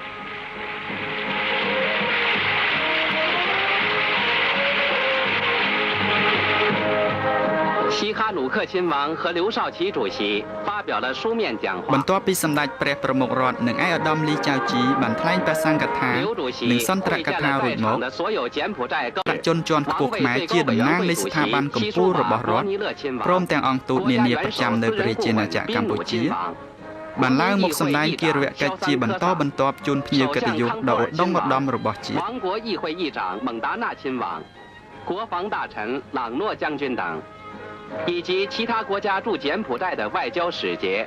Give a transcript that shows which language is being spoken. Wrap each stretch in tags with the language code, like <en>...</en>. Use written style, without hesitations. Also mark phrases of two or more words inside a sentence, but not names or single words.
<zh>西哈努克亲王和刘少奇主席发表了书面讲话。</zh> <km>បន្ទាប់ពីសម្ដេចព្រះប្រមុខរដ្ឋនិងឯកឧត្តមលីចៅជីបានថ្លែងព្រះសង្ឃកថានិងសន្ទរកថារួចមកប្រជនជាន់ខ្ពស់ខ្មែរជាតំណាងនៃស្ថាប័នកម្ពុជារបស់រដ្ឋព្រមទាំងអង្គទូតនានាប្រចាំនៅព្រះរាជាណាចក្រកម្ពុជា បានឡើងមកសម្ដែងគារវកិច្ចជាបន្តបន្ទាប់ជូនភ្ញៀវកិត្តិយសដ៏ឧត្តមឧត្តមរបស់ជាតិ</km> <zh>王国议会议长蒙达纳亲王、国防大臣朗诺将军等，以及其他国家驻柬埔寨的外交使节。</zh>